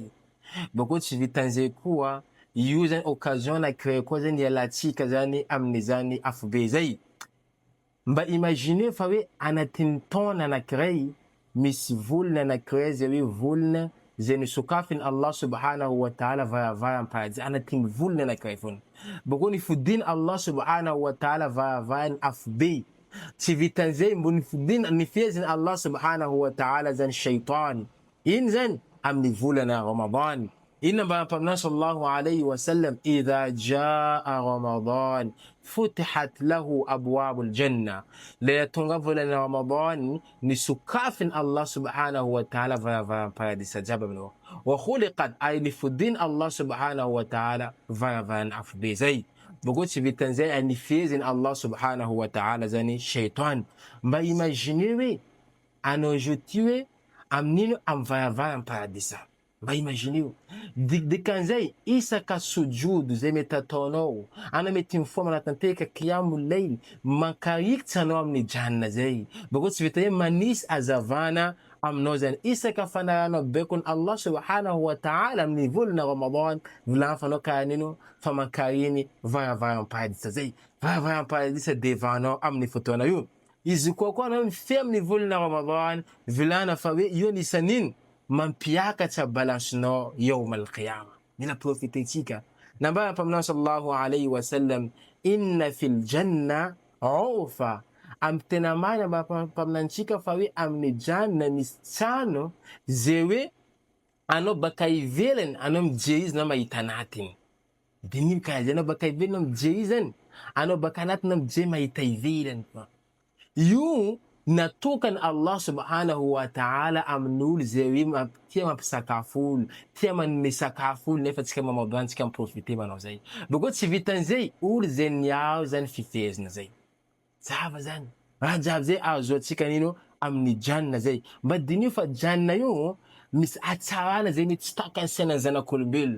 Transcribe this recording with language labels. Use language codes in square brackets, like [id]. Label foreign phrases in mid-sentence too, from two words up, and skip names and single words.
[mg] Bako tsy vitan'izay koa, io zany occasion anankiray koa zany ialantsika zany amin'izany afobe zay. Mba imagine fa hoe anatin'ny taona anankiray misy volana anankiray zay hoe volana zay nisokafin [ar] الله سبحانه وتعالى [mg] varavara am-paradis anatin'ny volana anankiray foana. Bako nifodin [ar] الله سبحانه وتعالى [mg] varavara ny afobe. Tsy vitan'izay mbo nifodin nifezin [ar] الله سبحانه وتعالى [mg] zany shaitan. Iny zany amin'ny volana Ramadan. [ar] Inna [mg] ba paminahy [ar] صلى الله عليه وسلم إذا جاء رمضان فتحت له أبواب الجنة. [mg] La tonga volana Ramadan ni sukafin [ar] الله سبحانه وتعالى [mg] varavara paradis ajaba mino. [ar] وخلقت [mg] ay nifudin [ar] الله سبحانه وتعالى [mg] varavara afube zay. Bako tsy vitan'izay ay nifezin [ar] الله سبحانه وتعالى [mg] zany shaitan. Mba imagine hoe anao ty hoe amin'ino amvaravara paradisa. Mba imagine io. Dikan'izay isaka sujudu zay mety ataonao, ana mety mifoha manatanteka [ar] قيام الليل, [mg] mankarikitsy anao amin'ny janna zay. Bako tsy vita hoe manisy azavana aminao zany isaka fanaranao bekon [ar] الله سبحانه وتعالى [mg] amin'ny volana Ramadan, vilafanao karanino fa mankariny varavara paradisa zay. Varavara paradisa devanao amin'ny fotoana io. Izy koa anao mifehy amin'ny volana Ramadan, vilana fa hoe io nisan'ino mampiakatra balansinao [ar] يوم القيامة. [mg] Mila profitetsika. Namba paminahy [ar] صلى الله عليه وسلم إن في الجنة غرفا. [mg] Am tena marina mba paminantsika fa hoe amin'ny janna misy trano zay hoe anao baka ivelany anao mijery izy na mahita anatiny. Dinino karaha zay, anao baka ivelany anao mijery izy zany, anao baka anatiny anao mijery mahita ivelany fa. Io natokany [ar] الله سبحانه وتعالى [mg] amin'olo zay hoe tia mampisakafo olo, tia manome sakafo olo nefa tsika Ramadan tsika miprofite manao zay. Bako tsy vitan'izay olo zay niao zany fifezina zay. Zava zany. Raha jiaby zay azo atsika nino amin'ny janna zay. Mba dinio fa janna io misy atsarana zay tsy takany sainan'ny zanak'olombelona.